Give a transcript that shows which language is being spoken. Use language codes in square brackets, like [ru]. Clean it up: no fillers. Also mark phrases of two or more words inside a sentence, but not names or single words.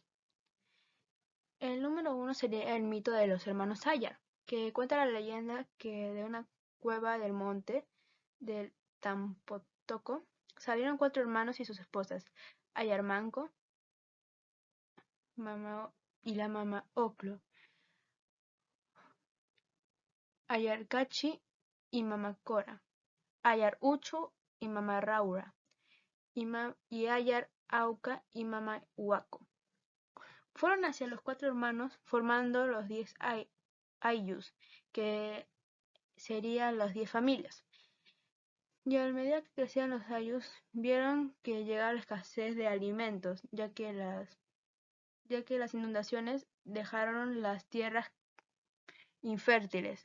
[es] El número 1 sería el mito de los hermanos Ayar, que cuenta la leyenda que de una cueva del monte del Tampotoco salieron 4 hermanos y sus esposas, Ayarmanco, Mama y la Mama Oclo, Ayarcachi y Mama Cora, Ayar Uchu y Mama Raura, y Ayar Auca y Mama Huaco. Fueron hacia los 4 hermanos formando los 10 ayllus, que serían las 10 familias. Y a medida que crecían los ayllus, vieron que llegaba la escasez de alimentos, ya que las inundaciones dejaron las tierras infértiles.